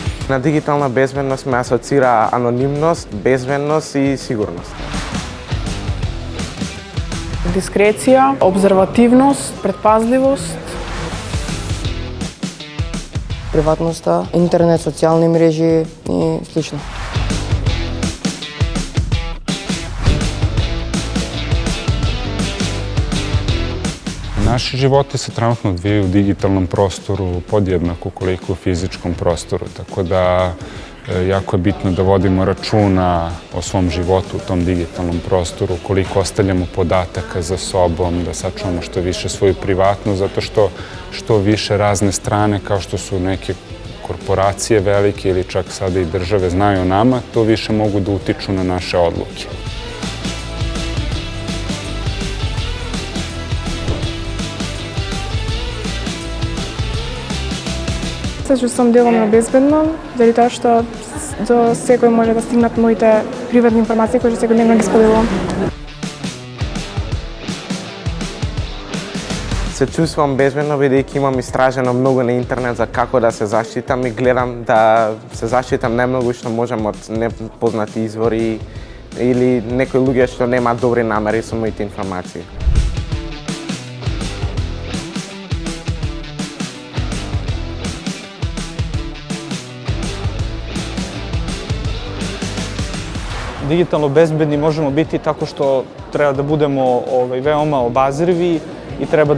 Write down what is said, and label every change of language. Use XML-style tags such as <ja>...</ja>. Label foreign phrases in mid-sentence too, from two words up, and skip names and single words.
<mk>На дигитална безбедност ме асоцира анонимност, безбедност и сигурност. Дискреција, обзервативност, предпазливост. Приватноста, интернет, социјални мрежи и слично.</mk> <sr>Naši životi se trenutno odvijaju u digitalnom prostoru podjednako koliko u fizičkom prostoru, tako da jako je bitno da vodimo računa o svom životu u tom digitalnom prostoru, koliko ostavljamo podataka za sobom, da sačuvamo što više svoju privatnost, zato što više razne strane, kao što su neke korporacije velike ili čak sada i države znaju o nama, to više mogu da utiču na naše odluke.</sr> <mk>Се чувствам деломно безбедно, заради тоа што до секој може да стигнат моите приватни информации кои што секојдневно ги споделувам. Се чувствам безбедно бидејќи имам истражено многу на интернет за како да се заштитам и гледам да се заштитам најмногу што можам од непознати извори или некои луѓе што немаат добри намери со моите информации.</mk> <sr>Digitalno bezbedni možemo biti tako što treba da budemo veoma obazrivi i treba</sr>